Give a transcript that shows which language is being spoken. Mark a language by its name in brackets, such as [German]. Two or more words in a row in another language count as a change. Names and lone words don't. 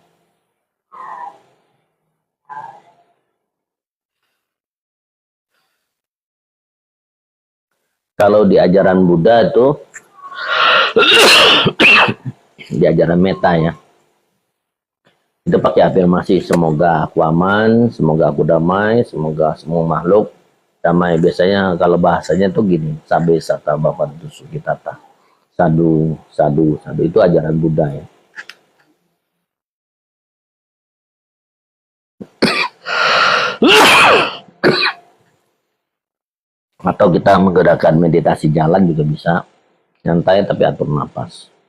[Indonesian] Kalau di ajaran Buddha itu, di ajaran meta ya, itu pakai afirmasi, semoga aku aman, semoga aku damai, semoga semua makhluk damai. Biasanya kalau bahasanya tuh gini, [Pali] sabe sata bapantu sukitata, sadu sadu sadu, [Indonesian] itu ajaran Buddha ya. Atau kita menggerakkan meditasi jalan juga bisa, nyantai tapi atur nafas.